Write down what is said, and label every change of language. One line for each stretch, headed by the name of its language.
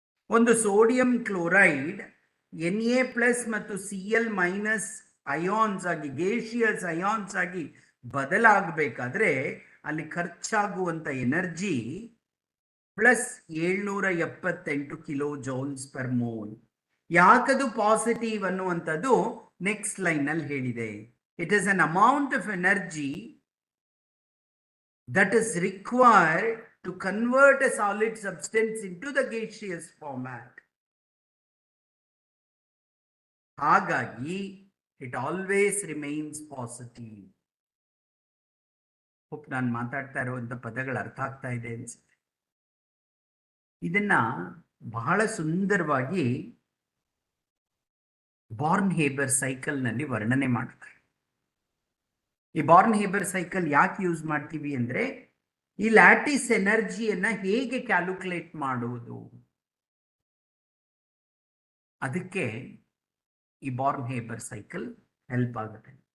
Kannada: ಒಂದು sodium chloride Na plus ಮತ್ತು Cl minus ions ಆಗಿ, ಗೇಷಿಯಸ್ ಅಯಾನ್ಸ್ ಆಗಿ ಬದಲಾಗಬೇಕಾದ್ರೆ ಅಲ್ಲಿ ಖರ್ಚಾಗುವಂತ energy plus 778 kilo joules per mole. ಯಾಕದು positive ಅನ್ನುವಂಥದ್ದು ನೆಕ್ಸ್ಟ್ ಲೈನ್ ಅಲ್ಲಿ ಹೇಳಿದೆ.
English: It is an amount of energy that is required to convert a solid substance into the gaseous format.
Kannada: ಹಾಗಾಗಿ
English: it always remains positive.
Kannada: Hope ನಾನು ಮಾತಾಡ್ತಾ ಇರುವಂತ ಪದಗಳು ಅರ್ಥ ಆಗ್ತಾ ಇದೆ ಅನ್ಸುತ್ತೆ. ಇದನ್ನ ಬಹಳ ಸುಂದರವಾಗಿ ಬಾರ್ನ್ ಹೇಬರ್ ಸೈಕಲ್ ನಲ್ಲಿ ವರ್ಣನೆ ಮಾಡ್ತಾರೆ. ಈ ಬಾರ್ನ್ ಹೇಬರ್ ಸೈಕಲ್ ಯಾಕೆ ಯೂಸ್ ಮಾಡ್ತೀವಿ ಅಂದ್ರೆ, ಈ ಲ್ಯಾಟಿಸ್ ಎನರ್ಜಿಯನ್ನ ಹೇಗೆ ಕ್ಯಾಲ್ಕುಲೇಟ್ ಮಾಡುವುದು, ಅದಕ್ಕೆ ಈ ಬಾರ್ನ್ ಹೇಬರ್ ಸೈಕಲ್ ಹೆಲ್ಪ್ ಆಗುತ್ತೆ.